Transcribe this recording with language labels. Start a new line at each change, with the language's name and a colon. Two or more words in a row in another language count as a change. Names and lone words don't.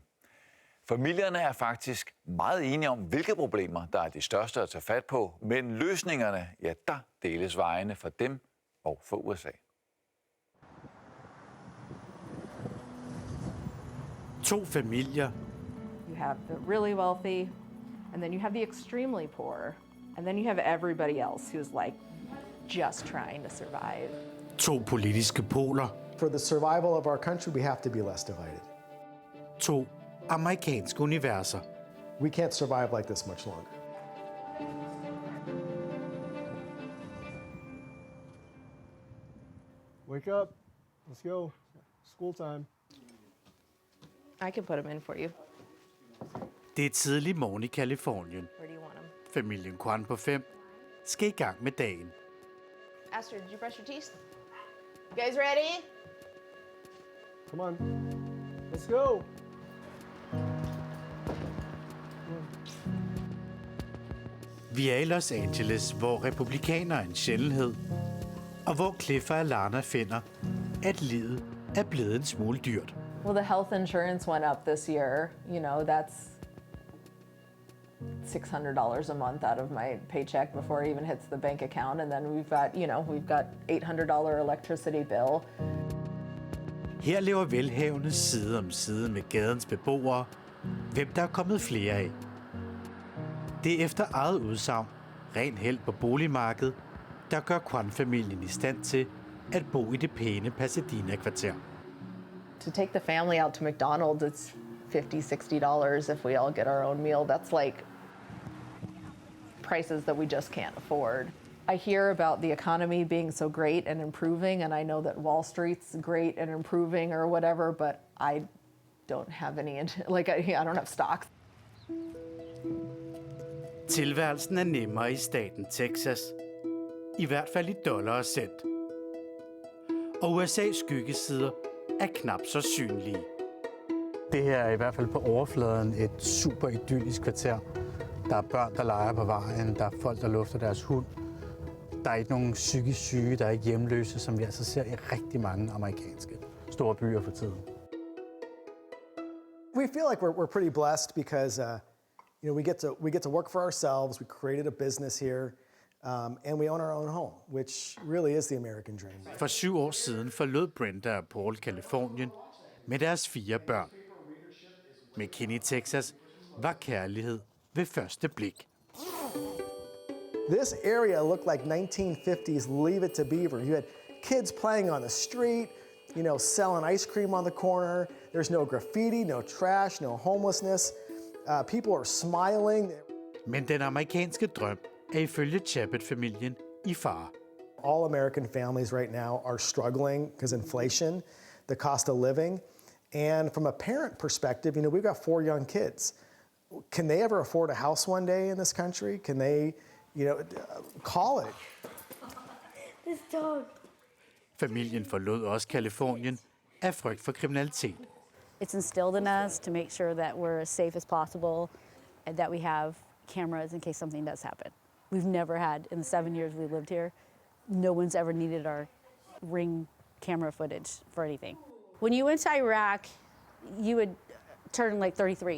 Danish: Familierne er faktisk meget enige om, hvilke problemer, der er de største at tage fat på, men løsningerne, ja, der deles vejene for dem og for USA. 2 familier.
English: You have the really wealthy, and then you have the extremely poor, and then you have everybody else who's like just trying to survive.
Danish: 2 politiske poler.
English: For the survival of our country, we have to be less divided.
Danish: 2 amerikanske universer.
English: We can't survive like this much longer. Wake up. Let's go. School time. I can put them in for you.
Danish: Det er tidlig morgen i Kalifornien.
English: Where do you want them?
Danish: Familien Kwan på 5 skal i gang med dagen.
English: Astrid, did you brush your teeth? You guys ready? Come on. Let's go.
Danish: Vi er i Los Angeles, hvor republikanere er en sjældenhed, og hvor Cliff og Alana finder, at livet er blevet en smule dyrt.
English: Well, the health insurance went up this year. You know, that's $600 a month out of my paycheck before it even hits the bank account. And then we've got $800 electricity bill.
Danish: Her lever velhavende side om side med gadens beboere, hvem der er kommet flere af. Det er efter eget udsagn ren held på boligmarkedet, der gør Kwan-familien i stand til at bo i det pæne Pasadena-kvarter.
English: To take the family out to McDonald's, it's $50-$60 if we all get our own meal. That's like prices that we just can't afford. I hear about the economy being so great and improving, and I know that Wall Street's great and improving or whatever, but I don't have any, I don't have stocks.
Danish: Tilværelsen er nemmere i staten Texas. I hvert fald i dollar og cent. Og USA's skyggesider er knap så synlige. Det her er i hvert fald på overfladen et super idyllisk kvarter. Der er børn, der leger på vejen. Der er folk, der lufter deres hund. Der er ikke nogen psykisk syge, der er ikke hjemløse, som vi altså ser i rigtig mange amerikanske store byer for tiden.
English: We feel like we're pretty blessed because we get to work for ourselves. We created a business here, and we own our own home, which really is the American dream.
Danish: For 7 år siden forlod Brenda og Paul Kalifornien med deres 4 børn. McKinney, Texas, var kærlighed ved første blik.
English: This area looked like 1950s Leave It to Beaver. You had kids playing on the street, selling ice cream on the corner. There's no graffiti, no trash, no homelessness. People are smiling.
Danish: Men den amerikanske drøm er ifølge Chabot-familien i fare.
English: All American families right now are struggling because inflation, the cost of living. And from a parent perspective, we've got 4 young kids. Can they ever afford a house one day in this country? Can they, call it? This dog.
Danish: Familien forlod også Kalifornien af frygt for kriminalitet.
English: It's instilled in us to make sure that we're as safe as possible and that we have cameras in case something does happen. We've never had, in the 7 years we lived here, no one's ever needed our Ring camera footage for anything. When you went to Iraq, you would turn like 33.